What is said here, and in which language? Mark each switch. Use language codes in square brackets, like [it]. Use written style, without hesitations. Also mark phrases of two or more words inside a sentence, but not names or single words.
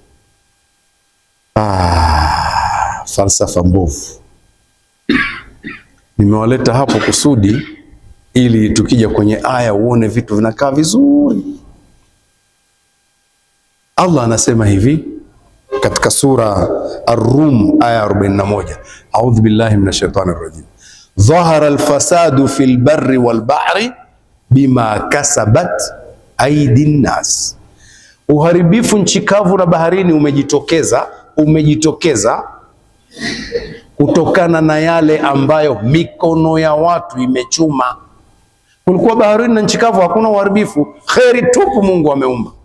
[sw] Falsafa mbovu. Nimewaleta hapo kusudi ili tukija kwenye aya uone vitu vinakaa vizuri. Allah anasema hivi katika sura Ar-Rum aya 41, [ar] أعوذ بالله من الشيطان الرجيم ظهر الفساد في البر والبحر بما كسبت أيدي الناس. [sw] Uharibifu nchi kavu na baharini umejitokeza kutokana na yale ambayo mikono ya watu imechuma. Kulikuwa baharini na nchi kavu hakuna uharibifu, kheri tupu Mungu ameumba.